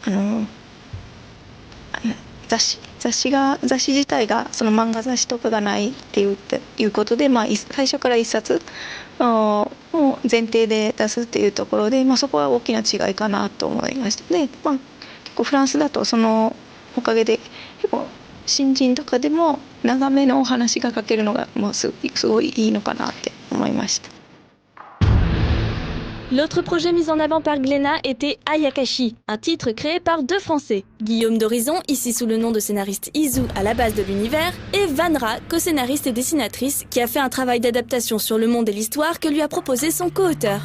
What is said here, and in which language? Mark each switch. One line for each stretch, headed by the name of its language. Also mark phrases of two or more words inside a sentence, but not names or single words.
Japanese: 雑誌自体がその漫画雑誌とかがないっていうことで、最初から一冊を前提で出すっていうところで、そこは大きな違いかなと思いました。で、結構フランスだとそのおかげで結構新人とかでも長めのお話が書けるのがもうすごいいいのかなって思いました。
French: L'autre projet mis en avant par Glénat était Ayakashi, un titre créé par deux Français. Guillaume d'Horizon, ici sous le nom de scénariste Izu à la base de l'univers, et Vanra, co-scénariste et dessinatrice, qui a fait un travail d'adaptation sur le monde et l'histoire que lui a proposé son co-auteur.